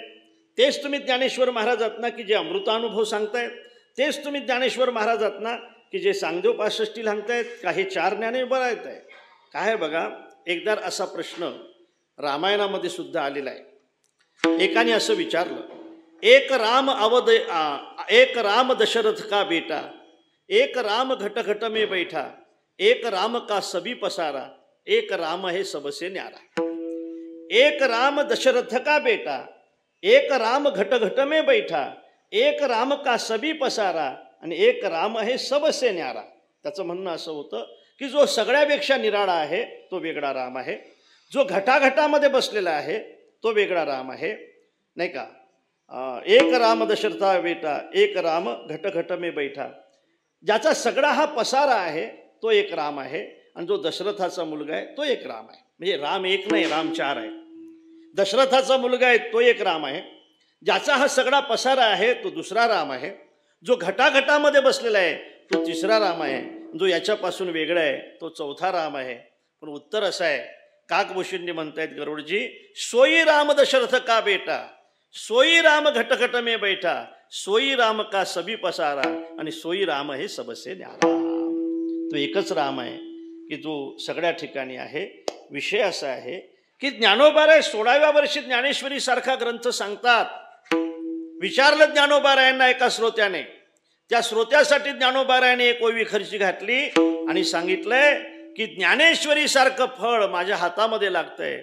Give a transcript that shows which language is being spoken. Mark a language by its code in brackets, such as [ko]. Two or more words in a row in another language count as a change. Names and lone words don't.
[mr] तेच तुम्ही ज्ञानेश्वर महाराज आहात ना, की जे अमृतानुभव सांगतायत? तेच तुम्ही ज्ञानेश्वर महाराज आहात ना, की जे सांगदेव 65 सांगतायत? का हे 4 ज्ञाने बरं येत आहे? काय बघा, एकदा असा प्रश्न रामायणामध्ये सुद्धा आलेला आहे. एकाने असं विचारलं, [hi] एक राम दशरथ का बेटा, एक राम घट घट में बैठा, एक राम का सभी पसारा, एक राम है सबसे न्यारा. एक राम दशरथ का बेटा, एक राम घट घट में बैठा, एक राम का सभी पसारा, आणि एक राम है सबसे न्यारा. [mr] त्याचं म्हणणं असं होतं की जो सगळ्यापेक्षा निराळा आहे तो वेगळा राम आहे, जो घटाघटामध्ये बसलेला आहे तो वेगळा राम आहे, नाही का. [hi] एक राम दशरथा बेटा, एक राम घट घट में बैठा. [mr] ज्याचा सगळा हा पसारा आहे तो एक राम आहे, आणि जो दशरथाचा मुलगा आहे तो एक राम आहे. म्हणजे राम एक नाही, राम चार आहे. दशरथाचा मुलगा आहे तो एक राम आहे, ज्याचा हा सगळा पसारा आहे तो दुसरा राम आहे, जो घटाघटामध्ये बसलेला आहे तो तिसरा राम आहे, जो याच्यापासून वेगळा आहे तो चौथा राम आहे. पण उत्तर असं आहे, काकभूषणजी म्हणतायत गरुडजी, [hi] सोई राम दशरथ का बेटा, सोई राम घट घट में बैठा, सोई राम का सभी पसारा, आणि सोई राम हे सबसे न्यारा. [mr] तो एकच राम आहे की जो सगळ्या ठिकाणी आहे. विषय असा आहे की ज्ञानोबाराय 16व्या वर्षी ज्ञानेश्वरी सारखा ग्रंथ सांगतात. विचारलं ज्ञानोबारायांना एका श्रोत्याने, त्या श्रोत्यासाठी ज्ञानोबारायाने एक ओवी खर्ची घातली आणि सांगितलंय की ज्ञानेश्वरी सारखं फळ माझ्या हातामध्ये लागतंय.